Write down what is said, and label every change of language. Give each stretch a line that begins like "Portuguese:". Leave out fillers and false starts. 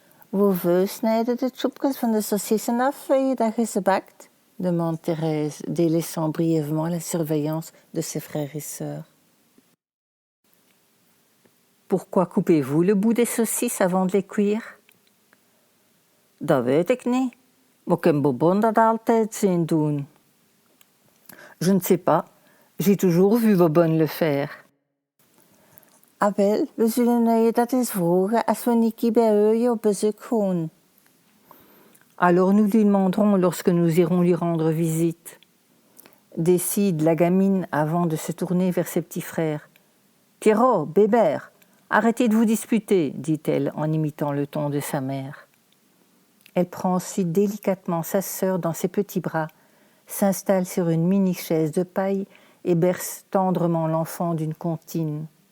Dutch: Hoeveel snijden de tjoepjes van de saucissen af dat je ze bakt?
French: Demande Thérèse, délaissant brièvement la surveillance de ses frères et sœurs. Pourquoi coupez-vous le bout des saucisses avant de les cuire?
Dutch: Dat weet ik niet, maar ik heb Bobon dat altijd zien doen.
French: Je ne sais pas, j'ai toujours vu Bobonne le faire.
Dutch: Ah wel, we zullen je dat eens vragen als we een keer bij u op bezoek gaan.
French: Alors nous lui demanderons lorsque nous irons lui rendre visite. Décide la gamine avant de se tourner vers ses petits frères. Pierrot, Bébert, arrêtez de vous disputer, dit-elle en imitant le ton de sa mère. Elle prend ensuite délicatement sa sœur dans ses petits bras, s'installe sur une mini-chaise de paille et berce tendrement l'enfant d'une comptine.